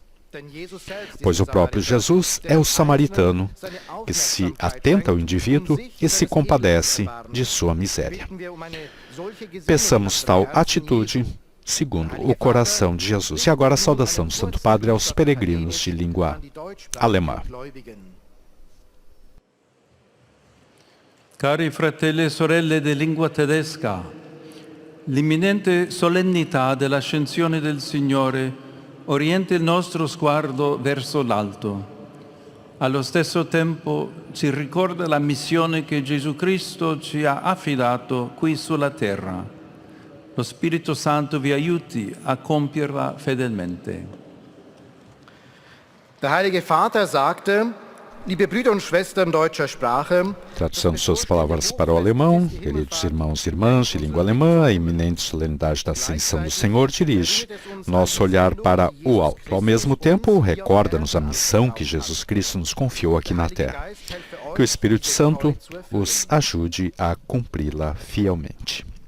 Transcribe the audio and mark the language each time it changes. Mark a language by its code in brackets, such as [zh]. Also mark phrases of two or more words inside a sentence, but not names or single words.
[pt] Pois o próprio Jesus é o samaritano que se atenta ao indivíduo e se compadece de sua miséria. Peçamos tal atitude segundo o coração de Jesus. E agora a saudação do Santo Padre aos peregrinos de língua alemã. [it] Cari fratelli e sorelle di lingua tedesca, l'imminente solennità dell'ascensione del Signore orienta il nostro sguardo verso l'alto. Allo stesso tempo ci ricorda la missione che Gesù Cristo ci ha affidato qui sulla terra. Lo Spirito Santo vi aiuti a compierla fedelmente. [de] Der Heilige Vater sagte: Liebe Brüder und Schwestern deutscher Sprache, [pt] Tradução de suas palavras para o alemão, queridos irmãos e irmãs de língua alemã, a iminente solenidade da Ascensão do Senhor dirige nosso olhar para o alto. Ao mesmo tempo, recorda-nos a missão que Jesus Cristo nos confiou aqui na terra. Que o Espírito Santo os ajude a cumpri-la fielmente.